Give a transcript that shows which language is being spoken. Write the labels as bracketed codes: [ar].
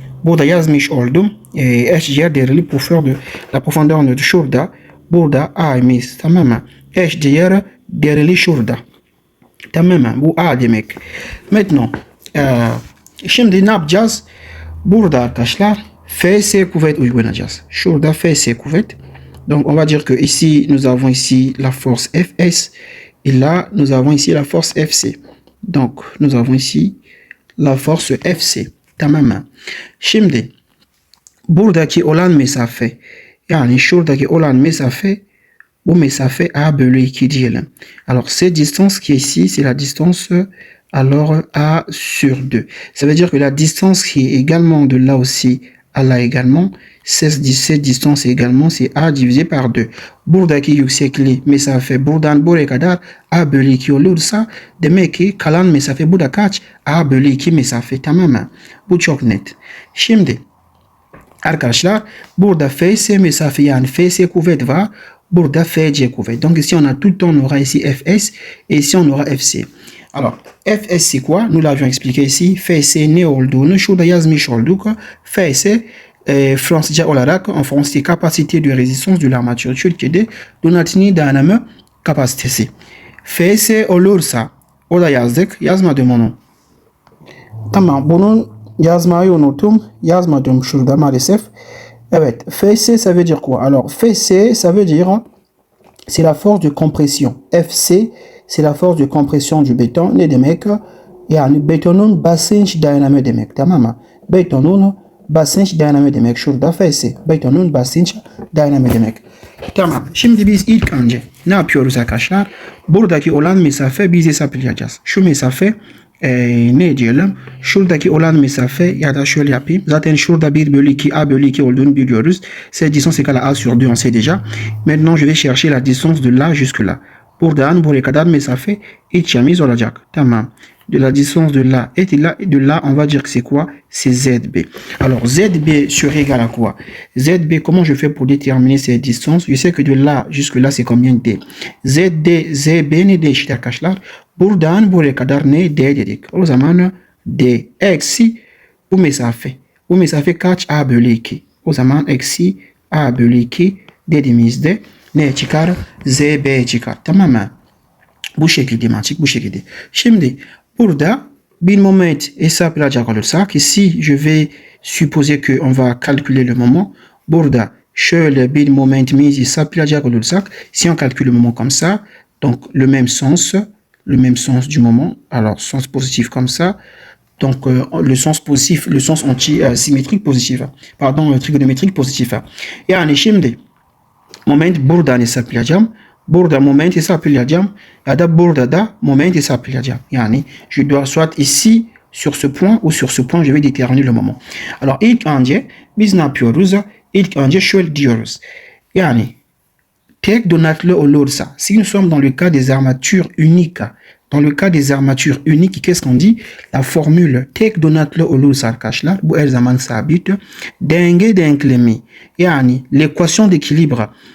[tr] Burada yazmış oldum. Eş diğer değerli [fr] pour faire de la profondeur de [tr] şurada. Burada A'miz. Tamam mı? Eş diğer değerli şurada. Tamam mı? Bu A demek. Maintenant, şimdi ne yapacağız? Burada arkadaşlar FS kuvvet uygulayacağız. Şurada FS kuvvet. [fr] Donc on va dire que ici nous avons ici la force Fs et là nous avons ici la force Fc. Donc nous avons ici la force Fc. [tr] Tamam. Şimdi buradaki olan mesafe yani şuradaki olan mesafe bu mesafe A bölü 2 diyelim. [fr] Alors cette distance qui est ici c'est la distance alors A sur 2. Ça veut dire que la distance qui est également de là aussi à là également, cette distance également c'est A divisé par 2. [tr] Buradaki yüksekliği mesafe buradan buraya kadar A bölü 2 olursa demek ki kalan mesafe burada kaç? A bölü 2 mesafe, tamam mı? Bu çok net. Şimdi arkadaşlar burada Fs mesafe yani Fs kuvvet var. Burada Fc kuvvet. [fr] Donc ici on a tout le temps on aura ici Fs et ici on aura Fc. Alors, Fs c'est quoi? Nous l'avions expliqué ici. [tr] Fs ne olduğunu şurada yazmış olduk. [fr] Fs [tr] Fransızca olarak [fr] en français capacité de résistance de l'armature. [tr] Türkiye'de donatini dayanımı kapasitesi. Fs olursa o da yazdık. Yazmadım onu. Tamam, bunun yazmayı unuttum. Yazmadım şurada maalesef. [fr] Evet, Fs ça veut dire quoi? Alors, Fs ça veut dire c'est la force de compression. Fc c'est la force de compression du béton. [tr] Ne demek? Yani betonun basınç dayanımı demek. Tamam mı? Betonun basınç dayanımı demek. Şurada Fs. Betonun basınç dayanımı demek. Tamam. Şimdi biz ilk önce ne yapıyoruz arkadaşlar? Buradaki olan mesafe biz hesaplayacağız. Şu mesafe ne diyelim? Şuradaki olan mesafe ya da şöyle yapayım. Zaten şurada 1 bölü 2 a bölü 2 olduğunu biliyoruz. [fr] Cette distance égale à a sur 2 on sait déjà. Maintenant je vais chercher la distance de là jusque là. [tr] Buradan buraya kadar mesafe iç yamiz olacak. Tamam. [fr] De la distance de là et de là on va dire que c'est quoi? C'est ZB. Alors ZB serait égal à quoi? ZB, comment je fais pour déterminer cette distance? Je sais que de là jusque là c'est combien D? [tr] ZB ne de eşit arkadaşlar. Buradan buraya kadar ne D dedik. O zaman D eksi bu mesafe. Bu mesafe kaç? A bölü 2. O zaman eksi A bölü 2 dediğimizde ne çıkar? ZB çıkar. Tamam mı? Bu şekilde mantık bu şekilde. Şimdi burada bir moment hesaplayacak olursak, [fr] ici je vais supposer que on va calculer le moment. [tr] Burada şöyle bir momentimizi hesaplayacak olursak, [fr] si on calcule le moment comme ça, donc le même sens du moment, alors sens positif comme ça, donc le sens positif, le sens anti-symétrique positif, pardon, trigonométrique positif. [tr] Yani şimdi moment buradan hesaplayacağım. Burada moment hesaplayacağım ya da burada da moment hesaplayacağım. [fr] Yani je dois soit ici sur ce point ou sur ce point je vais déterminer le moment. [tr] Alors ilk önce biz ne yapıyoruz? İlk önce şöyle diyoruz. Yani tek donatlı olursa, [fr] si nous sommes dans le cas des armatures uniques, dans le cas des armatures uniques, qu'est-ce qu'on dit? La formule [tr] tek donatlı olursa arkadaşlar, bu her zaman sabit. Denge denklemi, yani [fr] l'équation d'équilibre.